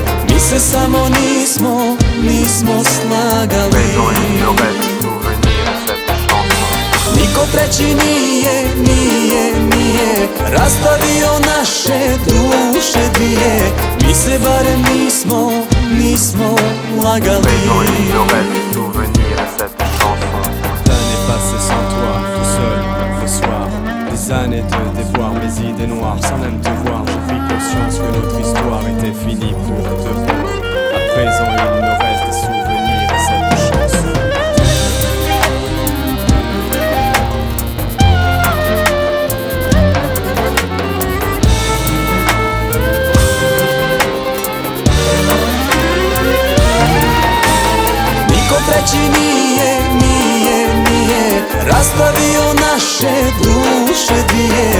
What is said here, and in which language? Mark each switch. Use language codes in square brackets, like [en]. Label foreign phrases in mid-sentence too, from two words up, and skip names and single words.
[bs] Mi se samo nismo slagali. Niko treći nije rastavio naše duše dvije. Mi se barem nismo lagali. [fr] D'années passées sans toi, tout seul, le soir. Des années de déboire, mes idées noires, sans même te voir, j'ai pris conscience que notre histoire était finie pour de bon. À présent, il me reste des souvenirs et cette chanson. [bs] Niko treći nije rastavio naše duše dvije.